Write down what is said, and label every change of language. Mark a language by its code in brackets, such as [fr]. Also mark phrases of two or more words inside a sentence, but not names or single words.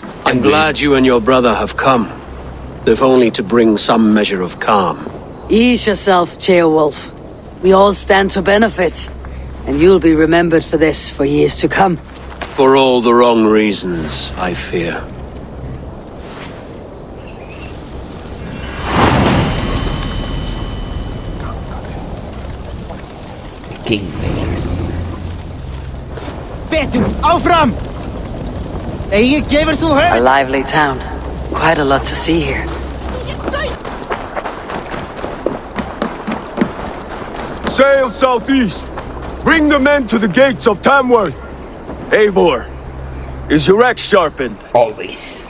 [en] I'm glad you and your brother have come, if only to bring some measure of calm. Ease yourself, Ceolwulf. We all stand to benefit, and you'll be remembered for this for years to come. For all the wrong reasons, I fear. Kingmakers. [is] Betur, áfram! Eigi gefur þú [en] A [is] höfð? [en] lively town. Quite a lot to see here. Sail southeast. Bring the men to the gates of Tamworth. Eivor, is your axe sharpened? Always.